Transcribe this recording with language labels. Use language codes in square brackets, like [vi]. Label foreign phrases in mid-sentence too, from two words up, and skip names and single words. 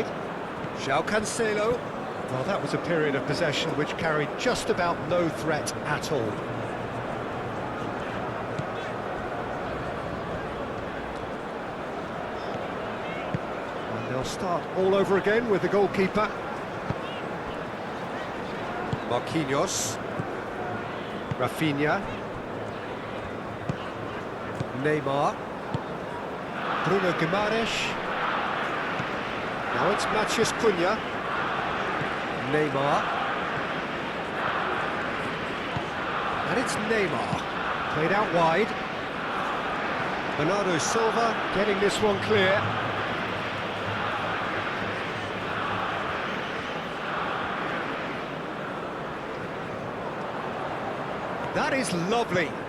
[en] João Cancelo. Well, that was a period of possession which carried just about no threat at all. And they'll start all over again with the goalkeeper. Marquinhos. Rafinha. Neymar. Bruno Guimaraes. Now it's Matheus Cunha. Neymar. And it's Neymar. Played out wide. Bernardo Silva getting this one clear. That is lovely.